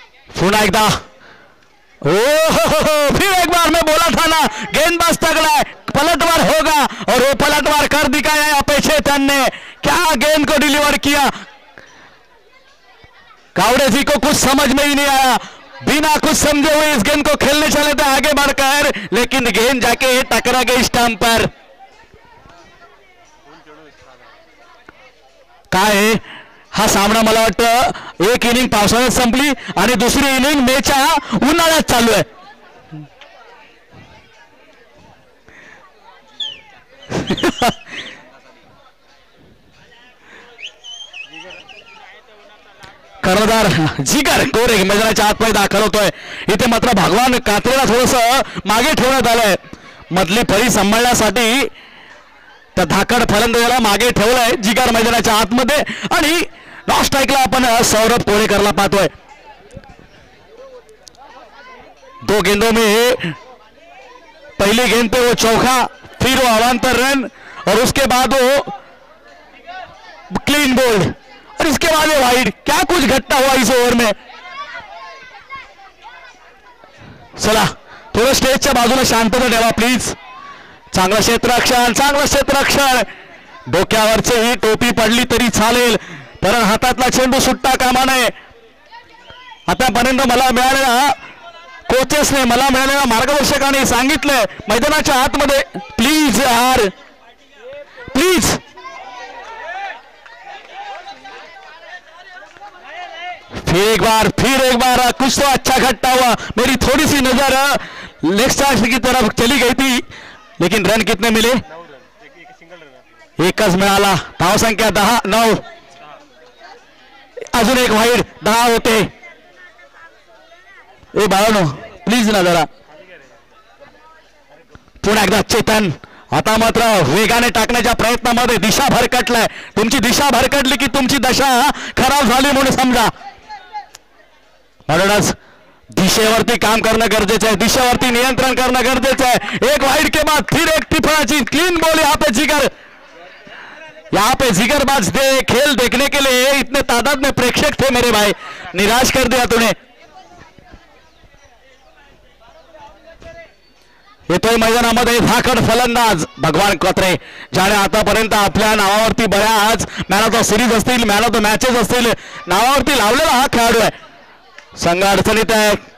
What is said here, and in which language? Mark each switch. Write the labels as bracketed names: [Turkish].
[Marathi] पुनः एकदा [Hindi] फिर एक बार मैं बोला था ना, गेंदबाज तगड़ा है, पलटवार होगा और वो पलटवार कर दिखाया यहाँ पे चेतन ने. क्या गेंद को डिलीवर किया. गावड़े जी को कुछ समझ में ही नहीं आया, बिना कुछ समझे हुए इस गेंद को खेलने चले थे आगे बढ़कर, लेकिन गेंद जाके टकरा गई स्टंप पर. [Marathi] काय हा सामना मला वाटतं एक इनिंग पावसाळ्यात संपली आणि दुसरी इनिंग मेच्या उन्हाळ्यात चालू आहे. कर्णधार जिगर गोरे मैदानाच्या आतमध्ये दाखल होतोय. इथे मात्र भगवान कात्रेला थोडस मागे ठेवण्यात आलंय. मधली फळी सांभाळण्यासाठी त्या धाकड फलंदाजाला मागे ठेवलंय जिगर मैदानाच्या आतमध्ये. आणि नॉन स्ट्राईकला आपण सौरभ कोळेकरला पाहतोय. [Hindi] 2 गेंदों में पहली गेंद पे वो चौका, फिर वो अवान्तर रन और उसके बाद वो क्लीन बोल्ड और इसके बाद वो वाइड. क्या कुछ घटना हुआ इस ओव्हर में. [Marathi] चला थोडं स्टेजच्या बाजूला शांतता ठेवा प्लीज. चांगलं क्षेत्ररक्षण, चांगलं क्षेत्ररक्षण. डोक्यावरची ही टोपी पडली तरी चालेल, पण हातातला चेंडू सुट्टा कामा नये. आतापर्यंत मला मिळालेल्या कोचेसने, मला मिळालेल्या मार्गदर्शकाने सांगितलंय मैदानाच्या आतमध्ये प्लीज यार प्लीज. [Hindi] फिर एक बार कुछ तो अच्छा घटना हुआ. मेरी थोड़ी सी नजर लेग स्टार्ट की तरफ चली गई थी, लेकिन रन कितने मिले. [Marathi] एकच मिळाला. धावसंख्या 10-9. अजून एक वाईड 10 होते. ए बाळानो प्लीज ना जरा. पुन्हा एकदा चेतन आता मात्र वेगाने टाकण्याच्या प्रयत्नामध्ये दिशा भरकटलाय. तुमची दिशा भरकटली की तुमची दशा खराब झाली म्हणून समजा. म्हणूनच दिशेवरती काम करणं गरजेचं आहे, दिशेवरती नियंत्रण करणं गरजेचं आहे. [Hindi] एक वाइड के बाद फिर एक टिप्पणाची क्लीन बॉल यहाँ पे जिगर. यहाँ पे जिगरबाज दे खेल देखने के लिए इतने तादाद में प्रेक्षक थे मेरे भाई, निराश कर दिया तूने. [Marathi] येतोय मैदानामध्ये धाकड फलंदाज भगवान कात्रे, ज्याने आतापर्यंत आपल्या नावावरती बऱ्याच मॅन ऑफ द सिरीज असतील, मॅन ऑफ द मॅचेस असतील नावावरती लावलेला हा खेळाडू आहे. संघ अडचणीत आहे.